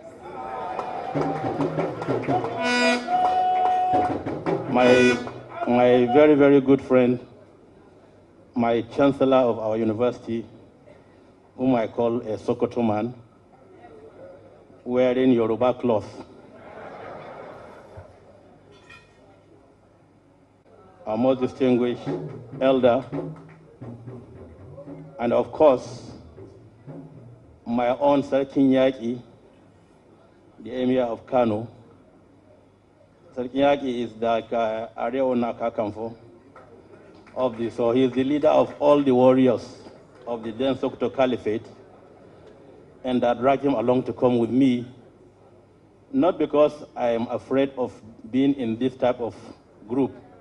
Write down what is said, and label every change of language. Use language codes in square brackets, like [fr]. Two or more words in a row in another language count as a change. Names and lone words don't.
[en] My very, very good friend, my chancellor of our university, whom I call a Sokoto man. wearing Yoruba cloth. Our most distinguished elder, and of course, my own Sarkin Yaki, the Emir of Kano. Sarkin Yaki is the Areona Kakamfo of this, so he is the leader of all the warriors of the then Sokoto Caliphate, and I dragged him along to come with me, not because I am afraid of being in this type of group.